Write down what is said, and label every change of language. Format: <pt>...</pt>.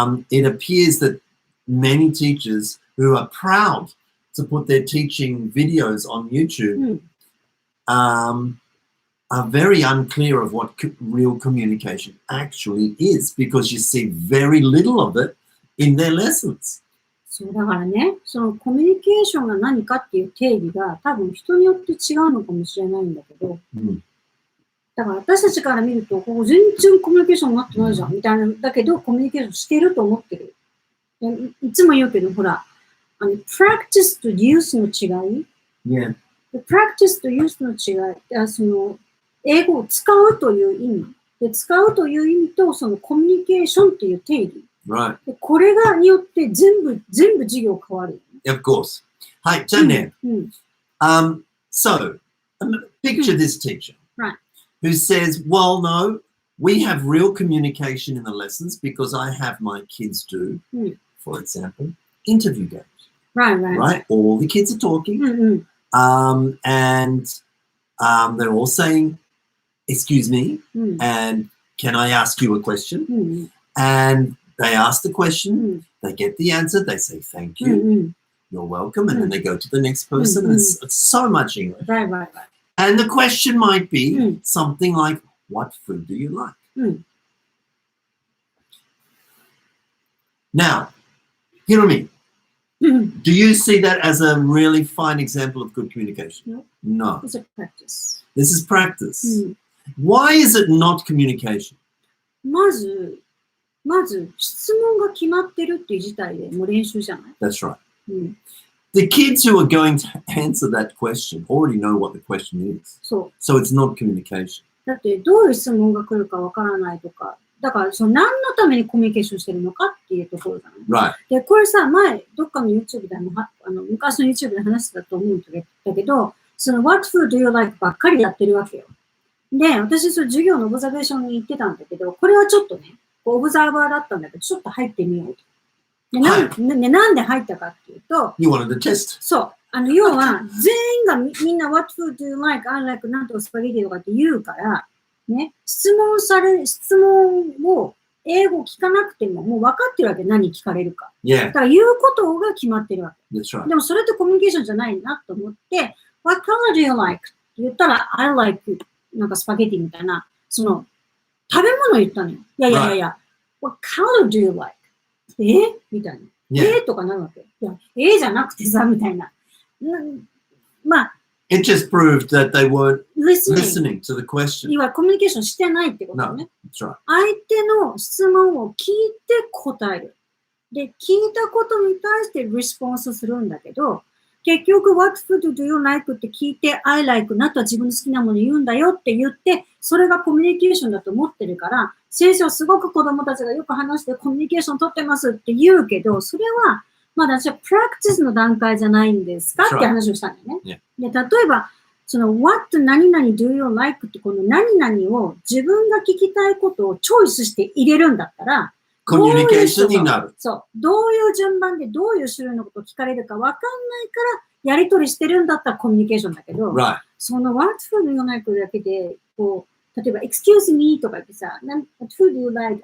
<en>It appears that many teachers who are proud to put their teaching videos on YouTube are very unclear of what real communication actually is because you see very little of it in their lessons.</en> <ja>そうだからね、そのコミュニケーションが何かっていう定義が多分人によって違うのかもしれないんだけど、だから私たちから見ると、ここ全然コミュニケーションになってないじゃんみたいな、だけどコミュニケーションしてると思ってる。いつも言うけど、ほら、practice と use の違い、practice と use の違い、その英語を使うという意味で、使うという意味とそのコミュニケーションという定義。</ja> <en>Right.</en> <ja>これがによって全部授業変わる。</ja> <en>Of course.</en> <ja>はい、じゃあね。</ja> <en>So, picture this teacher who says, well, no, we have real communication in the lessons because I have my kids do, for example, interview games. Right? All the kids are talking. And they're all saying, excuse me, and can I ask you a question? And they ask the question, they get the answer, they say thank you, you're welcome, and then they go to the next person. It's so much English. Right. And the question might be something like, what food do you like? Now, hear me. Do you see that as a really fine example of good communication? No. It's a practice. This is practice. Why is it not communication?</en> <ja>まず質問が決まってるっていう事態でもう練習じゃない？</ja> <en>That's right. The kids who are going to answer that question already know what the question is. So it's not communication.</en> <ja>だってどういう質問が来るかわからないとか、だからその何のためにコミュニケーションしてるのかっていうところじゃない？</ja> <en>Right.</en> <ja>で、これさ、前どっかの YouTube で昔の YouTube で話してたと思うんだけど、その</ja> <en>What food do you like</en> <ja>ばっかりやってるわけよ。で、私その授業のオブザベーションに行ってたんだけど、これはちょっとね、オブザーバーだったんだけど、ちょっと入ってみようと。で、なんで入ったかっていうと、</ja> <en>You wanted to test.</en> <ja>そう。要は、全員がみんな</ja> <en>What food do you like? I like</en> <ja>なんとかスパゲティとかって言うから、ね、質問を英語聞かなくても、もう分かってるわけ、何聞かれるか。だから言うことが決まってるわけ。</ja> <en>That's right.</en> <ja>でもそれってコミュニケーションじゃないなと思って、</ja> <en>What color do you like?</en> <ja>って言ったら、</ja> <en>I like</en> <ja>なんかスパゲティみたいな、その、食べ物言ったのよ。いや。</ja> <en>What color do you like?</en> <ja>みたいな。とかなるわけ。いや、じゃなくてさ、みたいな。まあ。</ja> <en>It just proved that they weren't listening to the question.</en> <ja>いわゆるコミュニケーションしてないってことね。</ja> <en>No, that's right.</en> <ja>相手の質問を聞いて答える。で、聞いたことに対してリスポンスするんだけど、結局、</ja> <en>What food do you like?</en> <ja>って聞いて、</ja> <en>I like</en> <ja>なとは自分の好きなもの言うんだよって言って、それがコミュニケーションだと思ってるから、先生はすごく子供たちがよく話してコミュニケーション取ってますって言うけど、それはまだ私はプラクティスの段階じゃないんですかって話をしたんだよね。で、例えば、その What 何々 do you like? ってこの何々を自分が聞きたいことをチョイスして入れるんだったら、コミュニケーションになる。そう。どういう順番でどういう種類のことを聞かれるか分かんないから、やりとりしてるんだったらコミュニケーションだけど、</ja> <en>Right.</en> <ja>その</ja> <en>What food do you like</en> <ja>だけで、こう、例えば</ja> <en>Excuse me</en> <ja>とか言ってさ、</ja> <en>What food do you like?</en>